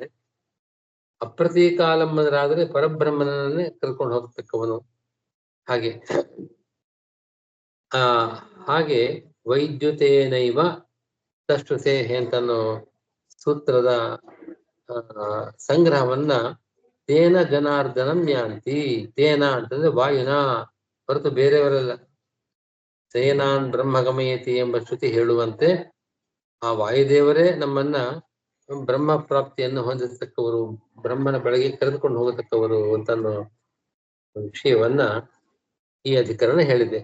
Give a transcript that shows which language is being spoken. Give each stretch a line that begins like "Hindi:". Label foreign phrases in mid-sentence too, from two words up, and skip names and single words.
Kannada: ಅಪ್ರತೀಕಾಲಂಬನರಾದರೆ ಪರಬ್ರಹ್ಮನನ್ನೇ ಕರ್ಕೊಂಡು ಹೋಗ್ತಕ್ಕವನು.
Sanskrit: ಹಾಗೆ ವೈದ್ಯುತೇನೈವ ತಶ್ರುತೆ
Kannada: ಅಂತನ್ನೋ ಸೂತ್ರದ ಸಂಗ್ರಹವನ್ನ
Sanskrit: ತೇನ ಜನಾರ್ದನಂ ಯಾಂತಿ.
Kannada: ತೇನ ಅಂತಂದ್ರೆ ವಾಯುನ ಹೊರತು ಬೇರೆಯವರಲ್ಲ.
Sanskrit: ಸೇನಾನ್ ಬ್ರಹ್ಮಗಮಯತಿ
Kannada: ಎಂಬ ಶ್ರುತಿ ಹೇಳುವಂತೆ ಆ ವಾಯುದೇವರೇ ನಮ್ಮನ್ನ ಬ್ರಹ್ಮ ಪ್ರಾಪ್ತಿಯನ್ನು ಹೊಂದಿರತಕ್ಕವರು, ಬ್ರಹ್ಮನ ಬೆಳಗ್ಗೆ ಕರೆದುಕೊಂಡು ಹೋಗತಕ್ಕವರು ಅಂತನ್ನೋ ವಿಷಯವನ್ನ ಈ ಅಧಿಕರಣ ಹೇಳಿದೆ.